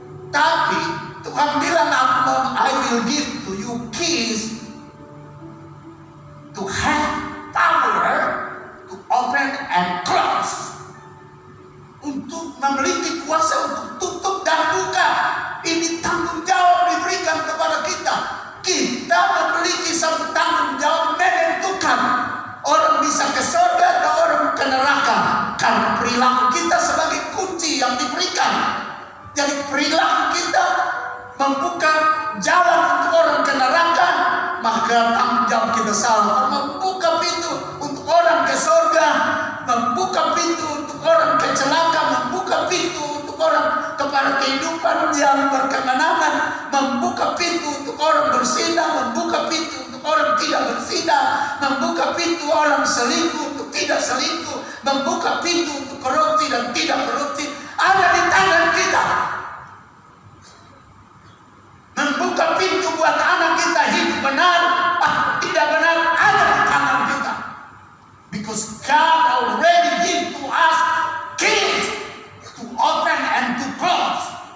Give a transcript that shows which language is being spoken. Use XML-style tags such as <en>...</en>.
<id>Tapi Tuhan bilang,</id> <en>I will give to you keys to have power to open and close.</en> <id>Untuk memiliki kuasa untuk tutup dan buka. Ini tanggung jawab diberikan kepada kita. Kita memiliki satu tanggung jawab menentukan orang bisa ke surga atau orang ke neraka. Karena perilaku kita sebagai kunci yang diberikan. Jadi perilaku kita membuka jalan untuk orang ke neraka, maka tanggung jawab kita salah. Membuka pintu untuk orang ke surga, membuka pintu untuk orang ke celaka, membuka pintu untuk orang kepada kehidupan yang berkemenangan, membuka pintu untuk orang berzina, membuka pintu untuk orang tidak berzina, membuka pintu orang selingkuh untuk tidak selingkuh, membuka pintu untuk korupsi dan tidak korupsi, ada di tangan kita. Membuka pintu buat anak kita hidup benar atau tidak benar ada di tangan kita.</id> <en>Because God already give to us keys to open and to close.</en>